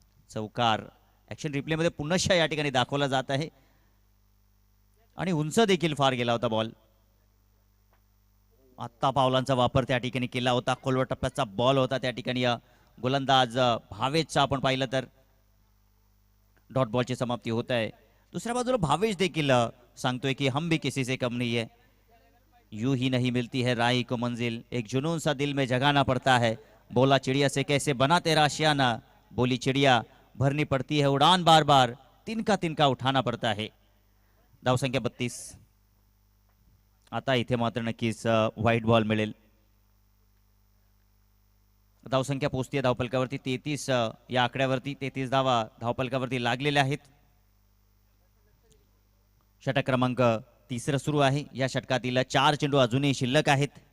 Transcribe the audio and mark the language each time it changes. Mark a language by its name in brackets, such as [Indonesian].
[Marathi] चौकार ऍक्शन रिप्लेमध्ये पुन्हा या ठिकाणी दाखवला जात आहे आणि उंच देखील फार गेला होता बॉल. आत्ता पावलांचा वापर त्या ठिकाणी केला होता. खोलवर टप्प्याचा बॉल होता त्या ठिकाणी. गोलंदाज भावेशचा आपण पाहिलं तर डॉट बॉलची समाप्ती होत आहे. दुसऱ्या बाजूला भावेश देखील सांगतोय [Hindi] की हम भी किसी से कम नहीं है, यूं ही नहीं मिलती है राही को मंजिल, एक जुनून सा दिल में जगाना पड़ता है, बोला चिड़िया से कैसे बना तेरा आशियाना, बोली चिड़िया भरनी पड़ती है उड़ान बार बार, तिनका उठाना पड़ता है. [Marathi] धावसंख्या 32. आता इथे मात्र नक्कीच व्हाईट बॉल मिळेल. धावसंख्या पोहोचते धावपलकावरती 33. या आकड्यावरती 33 धावा धावपलकावरती लागलेल्या आहेत. षटक क्रमांक 3 सुरू आहे. या षटकातील 4 चेंडू अजूनही शिल्लक आहेत.